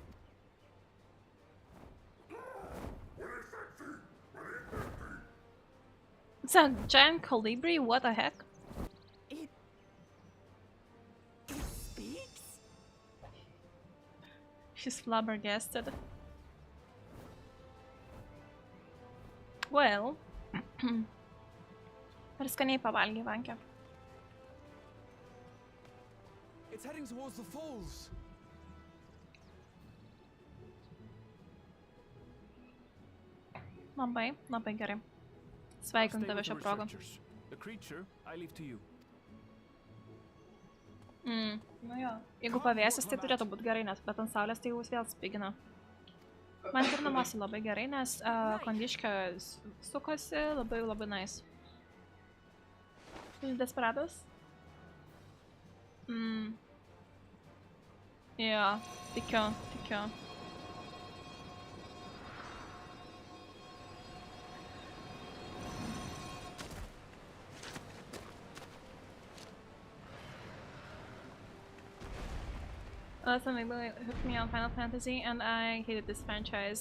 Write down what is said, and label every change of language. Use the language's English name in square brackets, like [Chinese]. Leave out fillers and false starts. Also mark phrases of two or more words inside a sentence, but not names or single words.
[English] It's a giant colibri, what the heck? It speaks? She's flabbergasted. Well, [Lithuanian] ar skaniai pavalgė vankę. [English] It's heading towards the falls. [Lithuanian] Labai, labai gerai. Sveikinu tave šią progą. [English] The creature I leave to you. [Lithuanian] Nu jo. Jeigu pavėsis, tai turėtų būti gerai, nes bet ant saulės tai jūs vėl spigina. Man ir namuose labai gerai, nes kondiškė sukasi labai nice. Jūs desperados? Jo, tikiu. [English] Something hooked me on Final Fantasy and I hated this franchise.